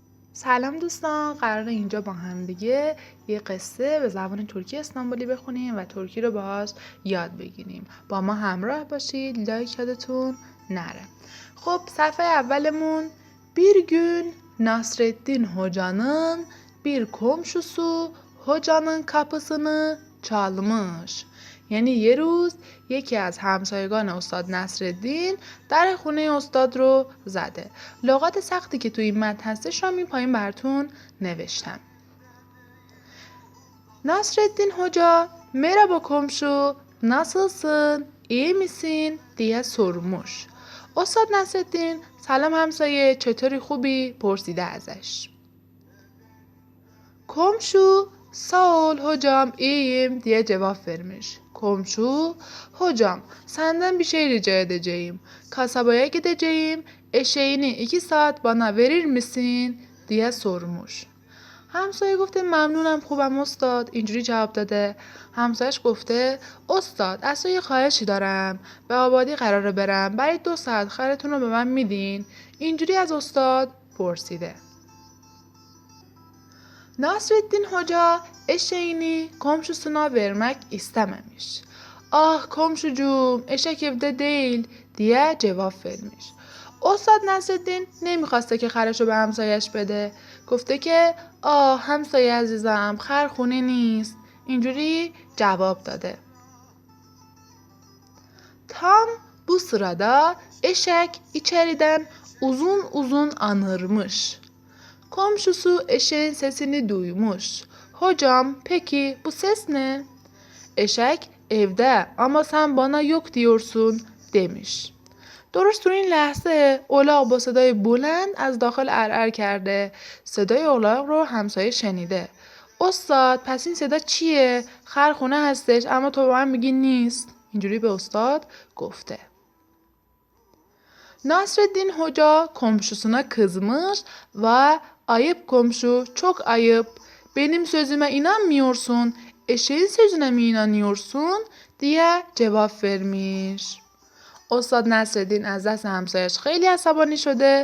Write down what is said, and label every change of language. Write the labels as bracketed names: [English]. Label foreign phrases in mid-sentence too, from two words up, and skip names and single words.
[Persian] سلام دوستان، قراره اینجا با هم دیگه یه قصه به زبان ترکی استانبولی بخونیم و ترکی رو باهاش یاد بگیریم. با ما همراه باشید، لایک یادتون نره. خب صفحه اولمون [Turkish] bir gün Nasreddin Hoca'nın bir komşusu hocanın kapısını çalmış. [Persian] یعنی یه روز یکی از همسایگان استاد نصرالدین در خونه استاد رو زده. لغات سختی که توی این متن هستش رو این پایین براتون نوشتم. [Turkish] Nasreddin Hoca merhaba komşu nasılsın iyi misin diye sormuş. [Persian] استاد نصرالدین سلام همسایه چطوری خوبی پرسیده ازش. [Turkish] Komşu sağ ol hocam iyiyim diye cevap vermiş. Komşu, hocam senden bir şey rica edeceğim. Kasabaya gideceğim. Eşeğini 2 saat bana verir misin diye sormuş. [Persian] همسایه گفته ممنونم خوبم استاد. اینجوری جواب داده. همسایش گفته استاد از تو یه خواهشی دارم. به آبادی قراره برم. برای 2 ساعت خرتون رو به من میدین؟ اینجوری از استاد پرسیده. [Turkish] Nasreddin Hoca eşeğini komşusuna vermek istememiş. Ah komşucuğum eşek evde değil diye cevap vermiş. [Persian] استاد نصرالدین نمیخواسته که خرشو به همسایش بده. گفته که همسایه عزیزم خر خونه نیست. اینجوری جواب داده. [Turkish] Tam bu sırada eşek içeriden uzun uzun anırmış. Komşusu eşeğin sesini duymuş. Hocam peki bu ses ne? Eşek evde ama sen bana yok diyorsun demiş. [Persian] درست تو این لحظه الاغ با صدای بلند از داخل ارعر کرده. صدای الاغ رو همسایه شنیده. استاد پس این صدا چیه؟ خر خونه هستش اما تو به من میگی نیست. اینجوری به استاد gofte. [Turkish] Nasreddin Hoca komşusuna kızmış ve ayıp komşu çok ayıp. Benim sözüme inanmıyorsun. Eşeğin sözüne mi inanıyorsun? diye cevap vermiş. [Persian] استاد نصرالدین از دست همسایش خیلی عصبانی شده.